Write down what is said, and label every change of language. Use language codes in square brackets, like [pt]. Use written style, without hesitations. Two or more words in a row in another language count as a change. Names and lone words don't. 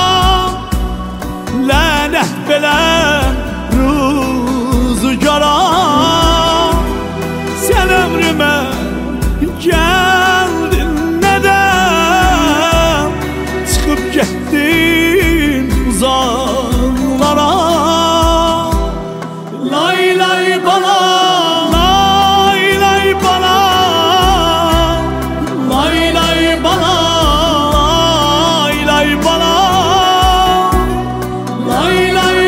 [tr] Lanet belə rüzgara sen ömrüme geldin, neden çıkıp gittin uzaklara? [az] Lay lay balam, lay lay balam, lay lay balam, lay lay balam, lay lay